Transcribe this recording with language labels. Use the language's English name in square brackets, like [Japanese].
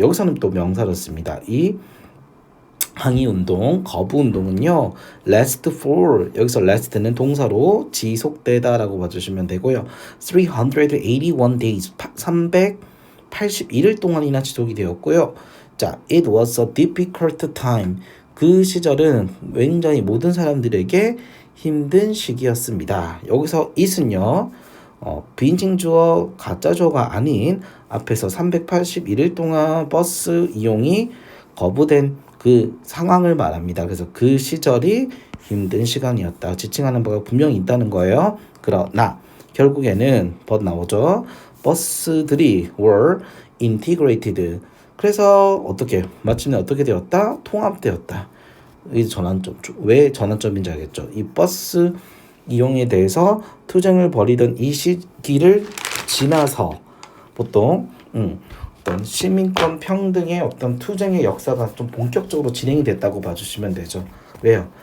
[Korean] 여기서는 또 명사를 씁니다. 이 항의운동, 거부운동은요. [English] last for, [Korean] 여기서 last는 동사로 지속되다라고 봐주시면 되고요. [English] 381 days, [Korean] 381일 동안이나 지속이 되었고요. 자, [English] it was a difficult time. [Korean] 그 시절은 굉장히 모든 사람들에게 힘든 시기였습니다. 여기서 it은요. 비인칭 주어, 가짜 주어가 아닌 앞에서 381일 동안 버스 이용이 거부된 그 상황을 말합니다. 그래서 그 시절이 힘든 시간이었다. 지칭하는 바가 분명히 있다는 거예요. 그러나 결국에는 but 나오죠. 버스들이 [English] were integrated. [Korean] 그래서 어떻게 마침내 어떻게 되었다? 통합되었다. 이 전환점. 왜 전환점인지 알겠죠? 이 버스 이용에 대해서 투쟁을 벌이던 이 시기를 지나서 보통 어떤 시민권 평등의 어떤 투쟁의 역사가 좀 본격적으로 진행이 됐다고 봐주시면 되죠. 왜요?